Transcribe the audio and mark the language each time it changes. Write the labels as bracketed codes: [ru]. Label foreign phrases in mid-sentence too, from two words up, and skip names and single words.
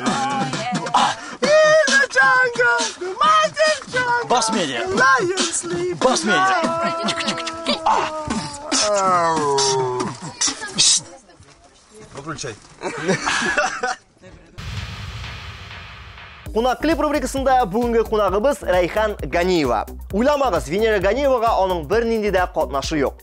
[en] In the jungle, the mighty jungle, Boss Media. The lions sleep Boss Media. [ru] Выключай. [tt] Кунак клип рубрикасында бүгенге кунагыбыз Райхан Ганиева. Уйламагыз, Венера Ганиевага аның бер нинди дә катнашы юк.